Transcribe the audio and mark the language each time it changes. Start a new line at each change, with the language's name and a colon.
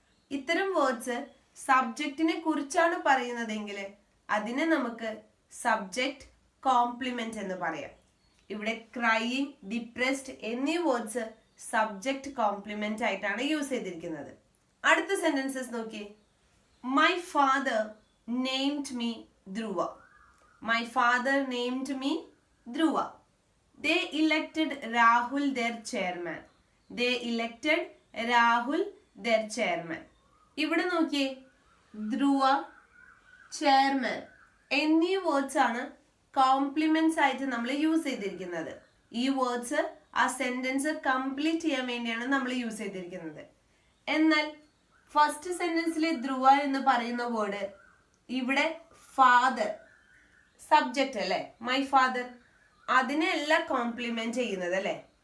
Malayalam: ഇത്തരം വേർഡ്സ് സബ്ജക്റ്റിനെ കുറിച്ചാണ് പറയുന്നതെങ്കിൽ അതിനെ നമുക്ക് സബ്ജക്റ്റ് കോംപ്ലിമെന്റ് എന്ന് പറയാം. ഇവിടെ ക്രൈയിങ്, ഡിപ്രസ്ഡ് എന്നീ വേർഡ്സ് സബ്ജക്റ്റ് കോംപ്ലിമെന്റ് ആയിട്ടാണ് യൂസ് ചെയ്തിരിക്കുന്നത്. അടുത്ത സെന്റൻസസ് നോക്കിയേ.
English: My father named me Dhruva. My father named me Dhruva. They elected Rahul their chairman. They elected Rahul their chairman.
Malayalam: ഇവിടെ നോക്കിയേ, ധ്രുവ, ചെയർമാൻ എന്നീ വേർഡ്സ് ആണ് കോംപ്ലിമെന്റ്സ് ആയിട്ട് നമ്മൾ യൂസ് ചെയ്തിരിക്കുന്നത്. ഈ വേർഡ്സ് ആ സെന്റൻസ് കംപ്ലീറ്റ് ചെയ്യാൻ വേണ്ടിയാണ് നമ്മൾ യൂസ് ചെയ്തിരിക്കുന്നത്. എന്നാൽ ഫസ്റ്റ് സെന്റൻസിലെ ധ്രുവ എന്ന് പറയുന്ന വേർഡ് ഇവിടെ ഫാദർ സബ്ജക്റ്റ് അല്ലേ,
English: my father,
Malayalam: അതിനെയല്ല കോംപ്ലിമെന്റ് ചെയ്യുന്നത് അല്ലേ.